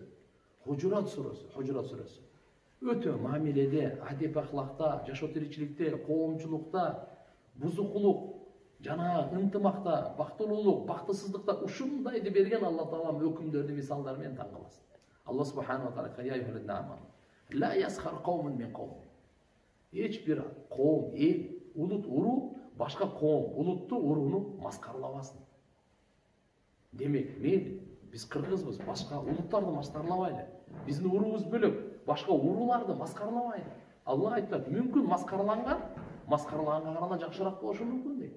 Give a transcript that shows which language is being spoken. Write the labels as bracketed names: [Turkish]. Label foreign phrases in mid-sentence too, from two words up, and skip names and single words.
[Kyrgyz] Хужурат сурасы. Өтө мамиледе, адеп ахлакта, жашоо тиричиликте, коомчулукта, бузукулук, жана ынтымакта, бактылуулук, бактысыздыкта ушундайды берген Алла Таала өкүмдөрдү мисалдары менен таң каласың. [Arabic] الله سبحانه وتعالى يا أيها الذين آمنوا لا يسخر قوم من قوم." [Kyrgyz] Эч бир коом, эл, улут, уру башка коом, улутту, уруну маскарлабасын. Демек, биз кыргызбыз, башка улуттарды маскарлабайлы. Биздин уруубуз бөлөк, башка урууларды маскарлабайлы. Алла айтат, мүмкүн маскарлаганга караганда жакшыраак болушу мүмкүн дейт.